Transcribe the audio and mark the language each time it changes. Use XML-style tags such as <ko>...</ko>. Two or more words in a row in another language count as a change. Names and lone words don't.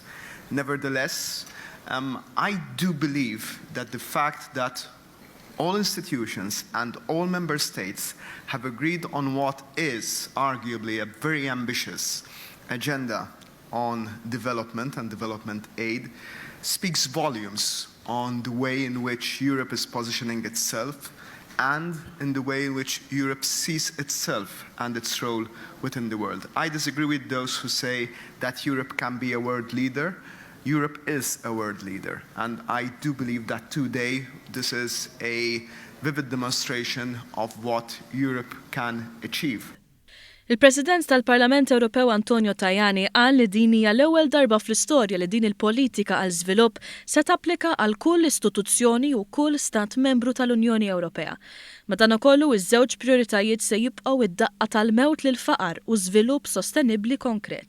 <en>Nevertheless, I do believe that the fact that all institutions and all member states have agreed on what is arguably a very ambitious agenda on development and development aid speaks volumes on the way in which Europe is positioning itself and in the way in which Europe sees itself and its role within the world. I disagree with those who say that Europe can be a world leader. Europe is a world leader, and I do believe that today this is a vivid demonstration of what Europe can achieve.</en> <mt>Il-President tal-Parlament Ewropew Antonio Tajani qal li din hija l-ewwel darba fl-istorja li din il-politika għal żvilupp se tapplika għal kull istituzzjoni u kull stat membru tal-Unjoni Ewropea. Madankollu iż-żewġ prijoritajiet se jibqgħu id-daqqa tal-mewt lil faqar u żvilupp sostenibbli konkret.</mt>